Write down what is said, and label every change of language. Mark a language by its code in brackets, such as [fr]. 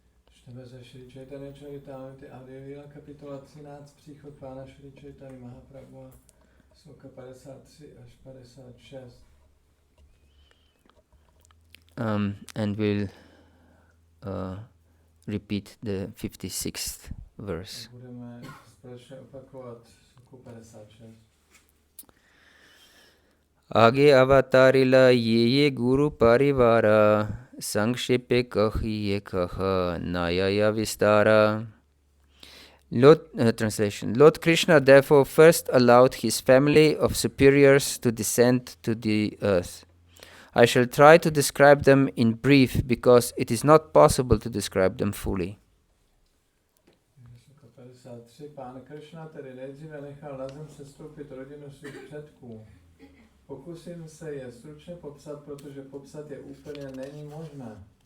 [cs] Čteme ze Šri Chaitanya Charitamrity Adi Lila, kapitola 13, příchod Pána Šri Chaitanya Mahaprabhu, sloka 53 až 56. [en] And we'll repeat the 56th verse. [cs] Budeme společně opakovat sloku 56. [bn] आगे अवतारिला ये गुरु परिवारा संक्षेपे कहिए कह नया Vistara. [en] Translation. Lord Krishna therefore first allowed his family of superiors to descend to the earth. I shall try to describe them in brief because it is not possible to describe them fully. Sloka 53. [cs] Pán Krishna tedy nejdříve nechal na zem sestoupit rodinu svých předků. Pokusím se je stručně popsat, protože popsat je úplně není možné.